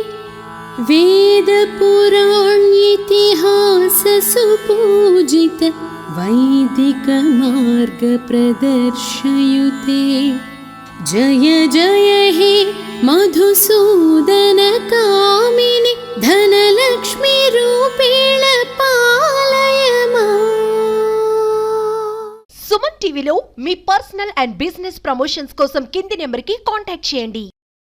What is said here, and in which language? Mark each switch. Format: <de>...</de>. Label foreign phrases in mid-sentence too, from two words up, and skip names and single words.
<sa>वेदपुराणेतिहास सुपूजित वैदिक मार्ग प्रदर्शयुते जय जय हे मधुसूदन कामिनि धनलक्ष्मी रूपेण पालय माम्।</sa> <te>సుమన్ టీవీలో మీ</te> <en>personal and business promotions</en> <te>కోసం కింది నెంబర్కి కాంటాక్ట్ చేయండి.</te>